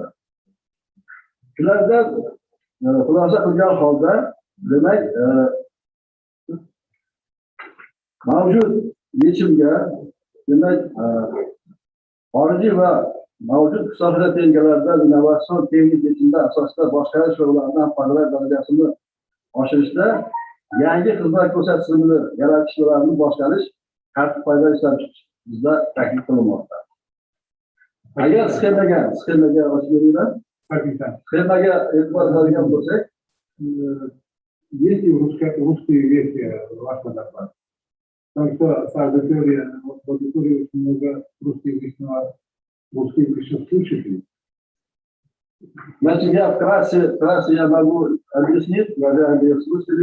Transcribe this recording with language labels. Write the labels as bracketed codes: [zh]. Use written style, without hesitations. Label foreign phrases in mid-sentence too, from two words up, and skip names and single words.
[uz] Shulardan xulosa qilgan holda, demak, mavjud yechimga, demak, xorijiy va mavjud qishloq xo'jaligi texnikalarida innovatsion texnik yechimlar asosida boshqarish va ulardan foydalanish darajasini oshirishda yangi xizmat ko'rsatish tizimini yaratish va ularni boshqarish tartib qoidalar ishlab chiqish bizda taklif qilinmoqda. Agar sxemaga ochib beringlar. Схемага e'tibor qiladigan bo'lsak, [ru] есть и русская версия вашего доклада. Потому что в аудитории очень много русскоязычных слушателей. Значит, я вкратце я могу объяснить, уважаемые слушатели.